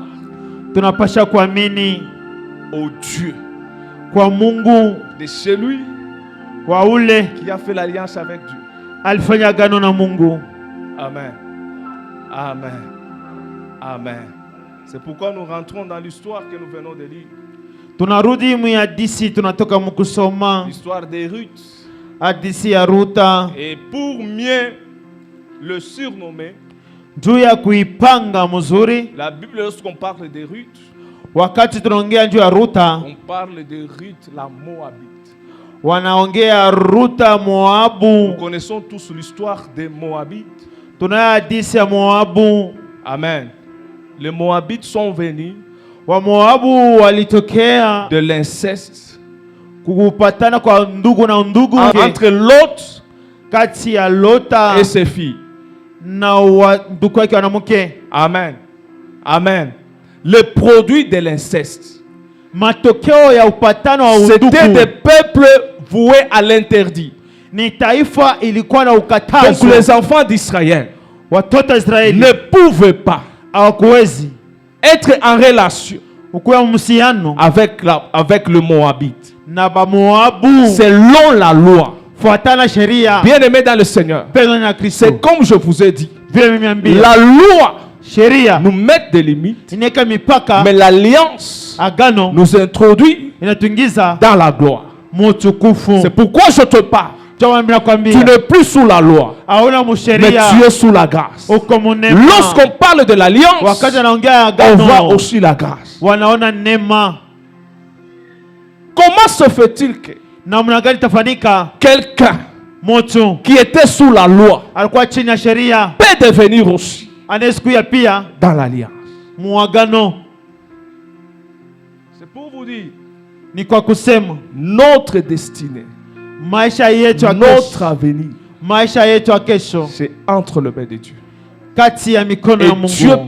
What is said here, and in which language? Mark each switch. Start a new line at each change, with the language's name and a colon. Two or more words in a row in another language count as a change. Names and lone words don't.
Swahili: tunapasha kuamini
French: au Dieu
Swahili: kwa Mungu
French: de celui
Swahili: wa ule
French: qui a fait l'alliance avec Dieu.
Swahili: alifanya agano na Mungu. Amen. Amen. Amen.
French: C'est pourquoi nous rentrons dans l'histoire que nous venons de lire.
Swahili: Tunarudi mhadisi, tunatoka mkusoma
French: L'histoire de Ruth.
Swahili: hadisi ya Ruta
French: Et pour mieux le surnommer,
Swahili: juu ya kuipanga mzuri.
French: la Bible, lorsqu'on parle de Ruth,
Swahili: Wakati tunaongea juu ya Ruta,
French: on parle de Ruth la Moabite.
Swahili: wanaongea Ruta
French: Nous
Swahili: Moabu.
French: connaissons tous l'histoire des Moabites.
Swahili: Tunayo hadisi ya Moabu. Amen.
French: Les Moabites sont venus
Swahili: Wa Moabu walitokea
French: de l'inceste
Swahili: kupatana kwa ndugu na ndugu
French: entre Lot
Swahili: kati ya Lota
French: et ses filles.
Swahili: na ndugu wake wanamke.
French: Amen. Amen. Le produit de l'inceste,
Swahili: Matokeo ya upatano wa
French: c'était des
Swahili: undugu
French: peuples voués à l'interdit.
Swahili: ni taifa ilikuwa na
French: Donc
Swahili: ukatazo.
French: les enfants d'Israël
Swahili: Watoto wa Israeli
French: ne pouvaient pas
Swahili: hawakuwezi
French: être en relation
Swahili: ukuwa mhusiano
French: avec le Moabite
Swahili: na Bamoabu
French: selon la loi.
Swahili: fuatana sheria.
French: Bien-aimés dans le Seigneur,
Swahili: Pendwa na Kristo,
French: c'est comme je vous ai dit,
Swahili: vile nimeambia,
French: la loi
Swahili: sheria
French: nous met des limites,
Swahili: inaweka mipaka,
French: mais l'alliance
Swahili: agano
French: nous introduit
Swahili: inatuingiza
French: dans la gloire.
Swahili: mutukufu.
French: C'est pourquoi je te parle.
Swahili: Nakwambia
French: Tu n'es plus sous la loi,
Swahili: hauna
French: mais
Swahili: msheria,
French: tu es sous la grâce.
Swahili: uko munema.
French: Lorsqu'on parle de l'alliance,
Swahili: Wakati anaongea
French: on voit
Swahili: agano
French: aussi la grâce.
Swahili: wanaona neema.
French: Comment se fait-il que
Swahili: Namna gani tafanyika
French: quelqu'un
Swahili: mtu
French: qui était sous la loi
Swahili: alikuwa chini ya sheria
French: peut devenir aussi
Swahili: anaweza kuya pia
French: dans l'alliance?
Swahili: muagano?
French: C'est pour vous dire,
Swahili: Ni kwa kusema
French: notre destinée,
Swahili: maisha yetu ya
French: notre
Swahili: kesho,
French: avenir,
Swahili: maisha yetu ya kesho
French: c'est entre les mains de Dieu.
Swahili: kati ya mikono
French: Et
Swahili: ya
French: Dieu
Swahili: Mungu.